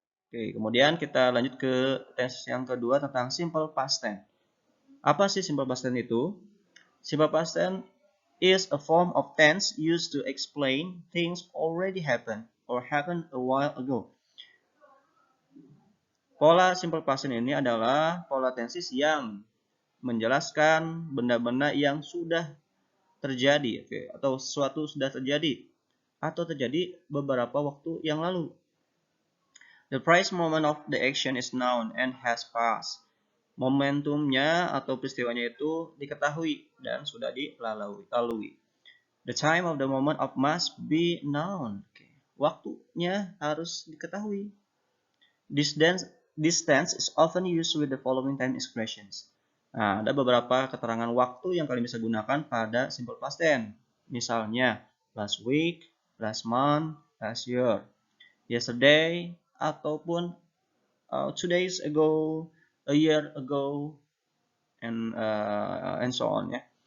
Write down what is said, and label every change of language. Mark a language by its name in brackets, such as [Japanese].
[Indonesian] Oke, kemudian kita lanjut ke tense yang kedua tentang simple past tense. Apa sih simple past tense itu? [English] Simple past tense is a form of tense used to explain things already happened or happened a while ago. [Indonesian] Pola simple past tense ini adalah pola tenses yang menjelaskan benda-benda yang sudah terjadi, atau sesuatu sudah terjadi atau terjadi beberapa waktu yang lalu. [English] The precise moment of the action is known and has passed. [Indonesian] Momentumnya atau peristiwanya itu diketahui dan sudah dilalui. [English] The time of the moment of must be known. [Indonesian] Waktunya harus diketahui. [English] This tense is often used with the following time expressions. [Indonesian] Nah, ada beberapa keterangan waktu yang kalian bisa gunakan pada simple past tense. [English] Misalnya, last week, last month, last year, yesterday, ataupun 2 days ago, a year ago, and so on ya.